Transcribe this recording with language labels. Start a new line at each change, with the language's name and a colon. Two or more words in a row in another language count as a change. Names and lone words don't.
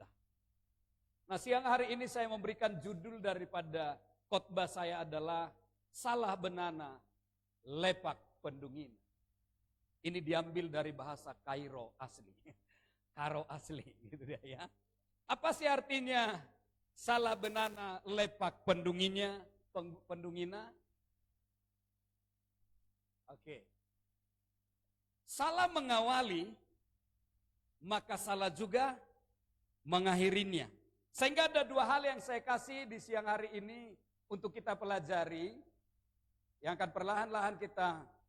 Indonesian: Nah, siang hari ini saya memberikan judul daripada khotbah saya adalah Salah Benana, Lepak Pendungin. Ini diambil dari bahasa Kairo asli. Karo asli gitu dia ya. Apa sih artinya
Batak Karo: salah benana lepak pendungina?
Indonesian: Oke. Salah mengawali, maka salah juga mengakhirinya. Sehingga ada 2 hal yang saya kasih di siang hari ini untuk kita pelajari, yang akan perlahan-lahan kita.